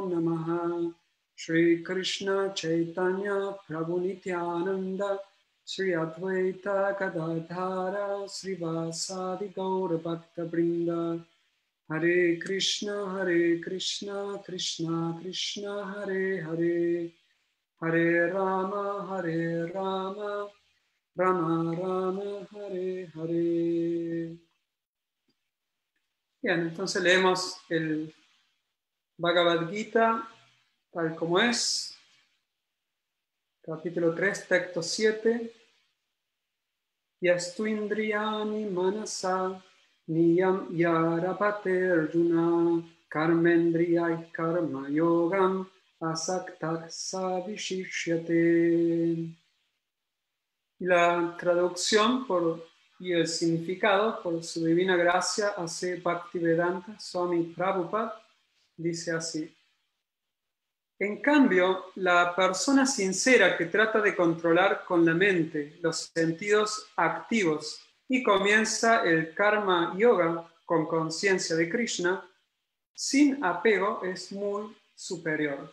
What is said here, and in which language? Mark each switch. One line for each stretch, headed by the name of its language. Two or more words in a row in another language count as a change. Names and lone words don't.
Sanskrit: Namaha Shri Krishna Chaitanya Prabhu Nityananda Shri Advaita Gadadhara Srivasadi Gaura Bhakta Brinda Hare Krishna Krishna Krishna Hare Hare Hare Rama Rama Rama Hare Hare.
Spanish: Bien, entonces leemos el Bhagavad Gita tal como es, capítulo 3, texto 7.
Sanskrit: Yastu indriyani manasa Niyam yarapate Arjuna karmendriyai karma yogam asaktak savishishyate.
Spanish: La traducción y el significado, por su divina gracia, hace Bhaktivedanta Swami Prabhupada, dice así. En cambio, la persona sincera que trata de controlar con la mente los sentidos activos y comienza el
Sanskrit: karma yoga
Spanish: con conciencia de Krishna, sin apego es muy superior.